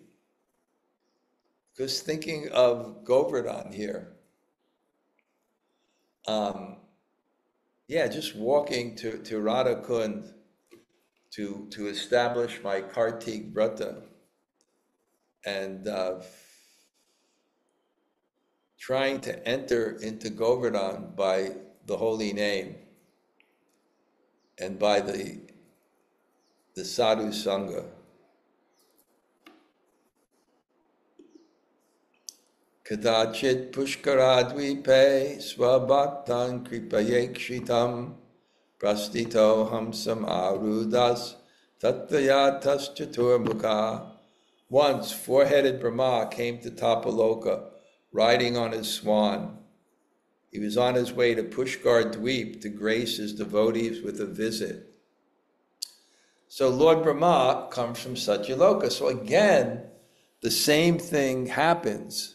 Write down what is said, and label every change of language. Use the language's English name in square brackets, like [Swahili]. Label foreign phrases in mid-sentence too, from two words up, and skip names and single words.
[English] Because thinking of Govardhan here, just walking to Radhakund to establish my Kartik Vrata and trying to enter into Govardhan by the holy name and by the [Sanskrit] sadhu Sanga. Kadācit pushkaradvipe svabhaktan kripayekshitam prastito hamsam arudas tattvayatas chaturmukha. [English] Once, four-headed Brahma came to Tapaloka, riding on his swan. He was on his way to Pushkar Dweep to grace his devotees with a visit. So Lord Brahma comes from Satyaloka. So again, the same thing happens.